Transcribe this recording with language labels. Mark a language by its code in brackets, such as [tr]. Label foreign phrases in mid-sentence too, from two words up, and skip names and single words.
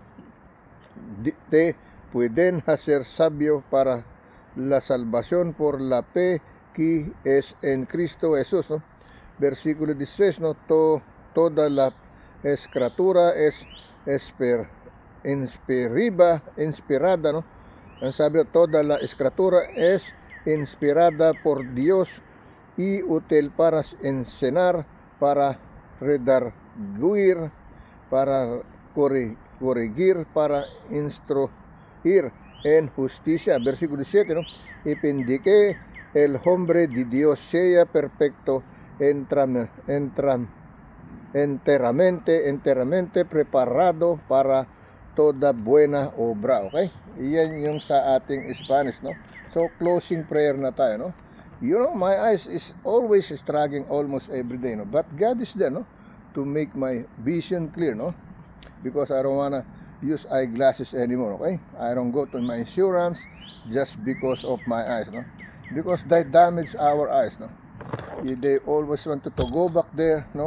[es] te pueden hacer sabio para la salvación por la fe que es en Cristo Jesús, ¿no? Versículo 16, ¿no? Toda la escritura es inspirada, ¿no? [tl] Ang sabi, [es] toda la escritura es inspirada por Dios y útil para enseñar, para redarguir, para corregir, para instruir en justicia. Versículo 7, ¿no? Y pendique el hombre de Dios sea perfecto, enteramente preparado para toda buena obra. Okay? [tl] Iyan yung sa ating Spanish, no? So, [en] closing prayer [tl] na tayo, no? [en] You know, my eyes is always struggling almost every day, no? But God is there, no? To make my vision clear, no? Because I don't wanna use eyeglasses anymore, okay? I don't go to my insurance just because of my eyes, no? Because they damage our eyes, no? They always wanted to go back there, no?